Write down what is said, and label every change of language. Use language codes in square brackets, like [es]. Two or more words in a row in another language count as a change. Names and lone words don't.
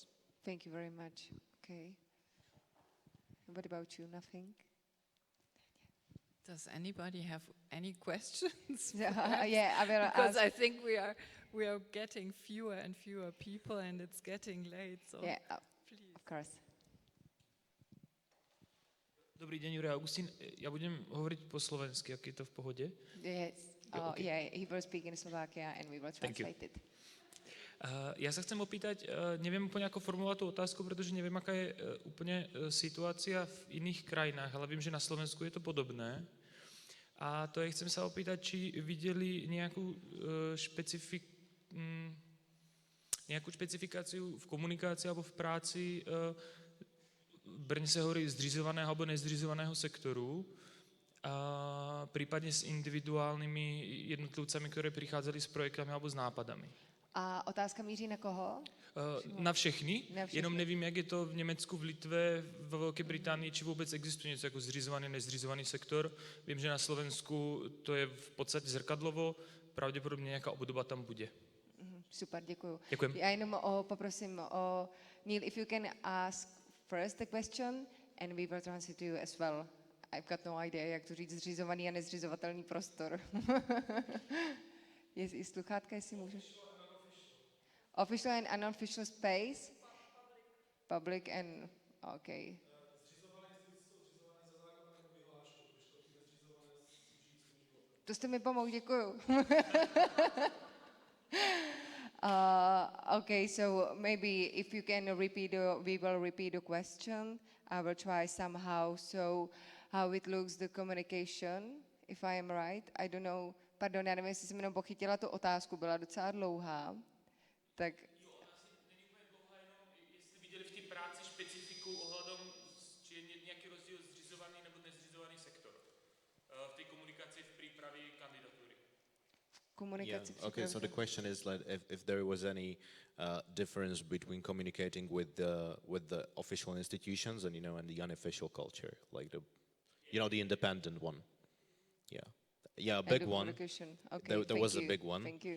[en] Thank you very much. Okay. What about you? Nothing? Does anybody have any questions? Yeah, I will because ask. I think we are getting fewer and fewer people, and it's getting late. So Yeah, please. of course. [sk] Dobrý deň, Jure Augustín. Ja budem hovoriť po slovensky, ak je to v pohode. Yes. Okay. Yeah, he will speak in Slovakia and we will translate it. Ja sa chcem opýtať, neviem úplne ako formulovať tú otázku, pretože neviem, aká je úplne situácia v iných krajinách, ale viem, že na Slovensku je to podobné. A to je, chcem sa opýtať, či videli nejakú špecifikáciu v komunikácii alebo v práci. V Brne sa hovorí zřizovaného alebo nezřizovaného sektoru, a prípadne s individuálnymi jednotlivcami, ktoré prichádzali s projektami alebo s nápadami. [cs] A otázka míří na koho? Na všechny, Na všechny. jenom nevím, jak je to v Německu, v Litve, ve Velké Británii, či vůbec existuje něco jako zřizovaný, nezřizovaný sektor. Vím, že na Slovensku to je v podstatě zrkadlovo, pravděpodobně nějaká obdoba tam bude. Super, děkuju. Děkujem. Já jenom poprosím o Neil, [en] if you can ask first the question and we will translate to you as well. I've got no idea, [cs] jak to říct zřizovaný a nezřizovatelný prostor. Je sluchátka, jestli můžu? [en] Official and unofficial space? Public and, okay. [cs] To jste mi pomohl, děkuju. [en] Okay, so maybe if you can repeat, we will repeat the question. I will try somehow. So, how it looks, the communication, if I am right. I don't know, [cs] pardon, já nevím, jestli jsem jenom pochytila tu otázku, byla docela dlouhá. Tak, Jo, asi není úplně dlouhá, jenom jestli viděli v té práci specifiku ohledom, či je nějaký rozdíl zřizovaný nebo nezřizovaný sektor v té komunikaci v přípravě kandidatury. komunikaci [en] Okay, so the question is like if there was any difference between communicating with the official institutions and and the unofficial culture, like the independent one. Yeah, a big one. Okay, There was a big one. Thank you.